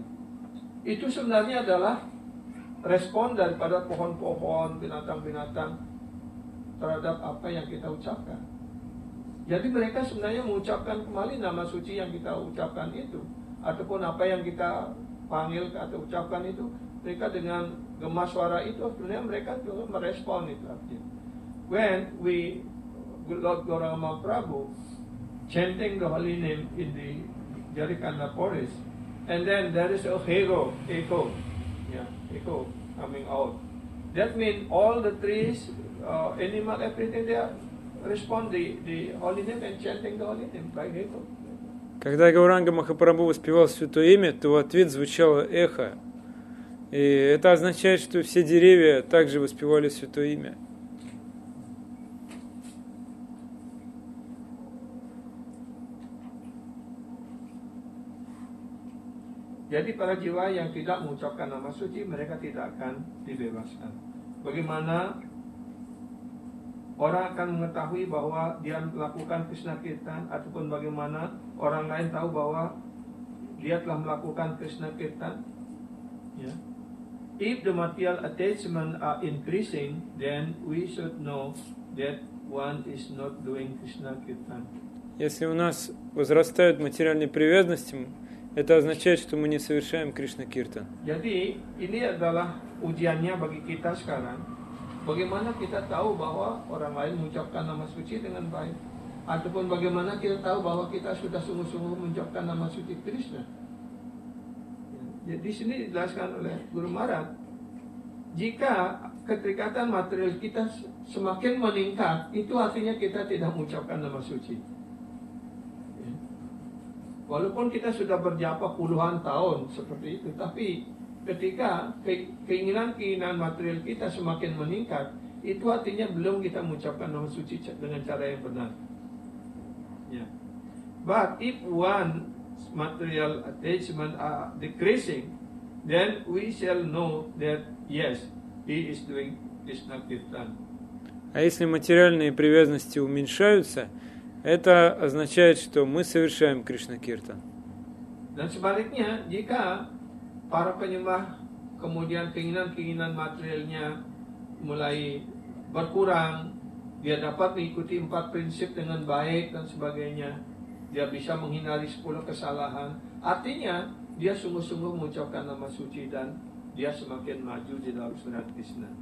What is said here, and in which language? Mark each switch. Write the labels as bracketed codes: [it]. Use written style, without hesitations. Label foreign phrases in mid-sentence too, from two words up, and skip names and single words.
[id] Itu sebenarnya adalah respon daripada pohon-pohon, binatang-binatang terhadap apa yang kita ucapkan. Jadi mereka sebenarnya mengucapkan kembali nama suci yang kita ucapkan itu, ataupun apa yang kita panggil atau ucapkan itu, mereka dengan gemas suara itu sebenarnya mereka juga merespon itu artinya. [en] When we Lord Gauranga Mahaprabhu chanting the holy name in the Jarikanda forest, and then there is a echo coming out. That means all the trees, animal, everything, they are respond the holy name and chanting the holy name by echo. [ru] Когда Гауранга Махапрабху воспевал святое имя, то в ответ звучало эхо. И это означает, что все деревья также воспевали святое имя. [id] Jadi para jiwa yang tidak mengucapkan nama suci, mereka tidak akan dibebaskan. Bagaimana orang akan mengetahui bahwa dia melakukan Krishna Kirtan, ataupun bagaimana orang lain tahu bahwa dia telah melakukan Krishna Kirtan? [en] Yeah. If the material attachment are increasing, then we should know that one is not doing Krishna Kirtan. [ru] Если у нас возрастают материальные привязанности, это означает, что мы не совершаем Кришна Киртан. [id] Jadi ini adalah ujiannya bagi kita sekarang. Bagaimana kita tahu bahwa orang lain mengucapkan nama suci dengan baik, ataupun bagaimana kita tahu bahwa kita sudah sungguh-sungguh mengucapkan nama suci Krishna. Jadi di sini dijelaskan oleh Guru Maharaj, jika keterikatan material kita semakin meningkat, itu artinya kita tidak mengucapkan nama suci. Walaupun kita sudah berjapa puluhan tahun seperti itu, tapi ketika keinginan-keinginan material kita semakin meningkat, itu artinya belum kita mengucapkan nama suci dengan cara yang benar. [en] Yeah. But if one material attachment are decreasing, then we shall know that yes, he is doing Krishna Kirtan. [ru] А если материальные привязанности уменьшаются, это означает, что мы совершаем Кришна Киртан. [id] Dan sebaliknya, jika para penyembah kemudian keinginan-keinginan materialnya mulai berkurang, dia dapat mengikuti 4 prinsip dengan baik dan sebagainya, dia bisa menghindari 10 kesalahan, artinya dia sungguh-sungguh mengucapkan nama suci dan dia semakin maju di dalam surat Krishna.